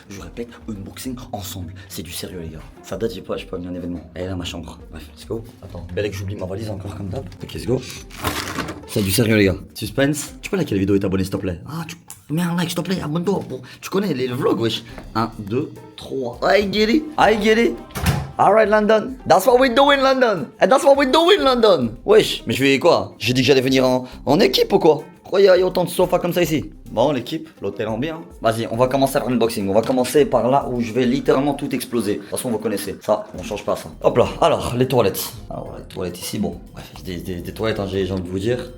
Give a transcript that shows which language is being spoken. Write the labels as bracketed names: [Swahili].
[French] Je répète, unboxing ensemble. C'est du sérieux les gars. Ça date, j'ai pas mis un événement. Elle est là ma chambre. Bref, let's go. Attends, belle que j'oublie ma valise encore comme d'hab. Ok, let's go. C'est du sérieux les gars. Suspense. Tu peux liker la vidéo et t'abonner s'il te plaît. Ah, tu mets un like s'il te plaît, abonne-toi. Bon, tu connais les vlogs wesh. 1, 2, 3. I get it. I get it. [English] Alright London, that's what we do in London. And that's what we do in London. [French] Wesh, mais je vais quoi? J'ai dit que j'allais venir en équipe ou quoi? Pourquoi il y a autant de sofas comme ça ici? Bon l'équipe, l'hôtel en bien. Vas-y, on va commencer par l'unboxing. On va commencer par là où je vais littéralement tout exploser. De toute façon vous connaissez, ça, on change pas ça. Hop là, alors les toilettes. Alors les toilettes ici, bon, bref, des toilettes hein, j'ai envie de vous dire.